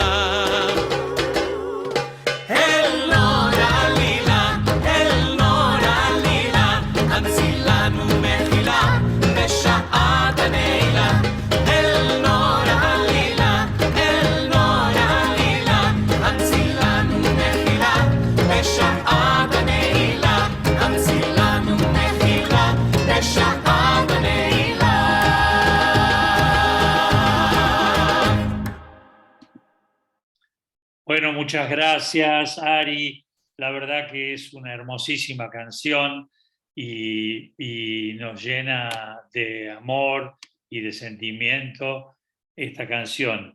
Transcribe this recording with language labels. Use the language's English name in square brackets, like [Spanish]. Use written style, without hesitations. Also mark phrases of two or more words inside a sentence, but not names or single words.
[Hebrew] אל נור עלילה, אל נור עלילה, המציא לנו מחילה בשעת הנעילה. אל נור עלילה, אל נור עלילה, המציא לנו מחילה בשעת הנעילה. המציא לנו מחילה בשעת הנעילה. [Spanish] Bueno, muchas gracias, Ari. La verdad que es una hermosísima canción y nos llena de amor y de sentimiento esta canción.